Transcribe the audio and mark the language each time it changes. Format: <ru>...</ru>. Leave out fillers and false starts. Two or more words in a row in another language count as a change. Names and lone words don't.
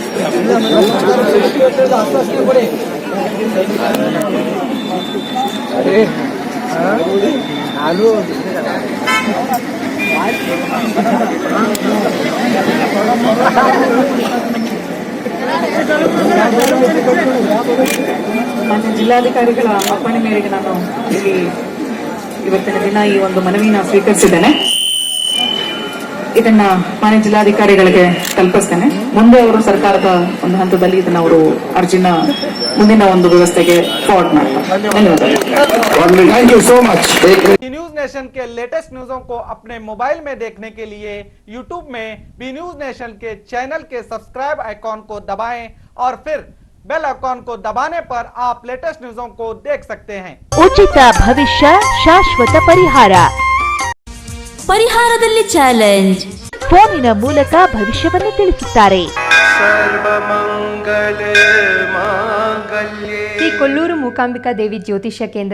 <hi>अरे आलू</hi> <kn>ಜಿಲ್ಲಾಧಿಕಾರಿಗಳ ಅಪ್ಪಣೆ ಮೇರೆಗೆ ನಾನು ಇಲ್ಲಿ ಇವತ್ತಿನ ದಿನ ಈ ಒಂದು ಮನವಿನ ಸ್ವೀಕರಿಸಿದ್ದೇನೆ. ಇದನ್ನ ಮಾನ್ಯ ಜಿಲ್ಲಾಧಿಕಾರಿಗಳಿಗೆ ತಲುಪಿಸ್ತೇನೆ. ಮುಂದೆ ಅವರು ಸರ್ಕಾರದ ಒಂದು ಹಂತದಲ್ಲಿ ಇದನ್ನ ಅವರು ಅರ್ಜಿನ ಮುಂದಿನ ಒಂದು ವ್ಯವಸ್ಥೆಗೆ ಫಾರ್ವರ್ಡ್ ಮಾಡ್ತಾರೆ.</kn> <en>Thank you so much.</en> <hi>न्यूज नेशन के</hi> <en>latest news</en> <hi>को अपने मोबाइल में देखने के लिए यूट्यूब में बी न्यूज नेशन के चैनल के</hi> <en>subscribe icon</en> <hi>को दबाएं और फिर</hi> <en>bell icon</en> <hi>को दबाने पर आप</hi> <en>latest news</en> <hi>को देख सकते हैं।</hi> <kn>ಉಚಿತ ಭವಿಷ್ಯ ಶಾಶ್ವತ ಪರಿಹಾರ. ಪರಿಹಾರದಲ್ಲಿ ಚಾಲೆಂಜ್. ಫೋನಿನ ಮೂಲಕ ಭವಿಷ್ಯವನ್ನು ತಿಳಿಸುತ್ತಾರೆ. ಶ್ರೀ ಕೊಲ್ಲೂರು ಮೂಕಾಂಬಿಕಾ ದೇವಿ ಜ್ಯೋತಿಷ್ಯ ಕೇಂದ್ರ,</kn>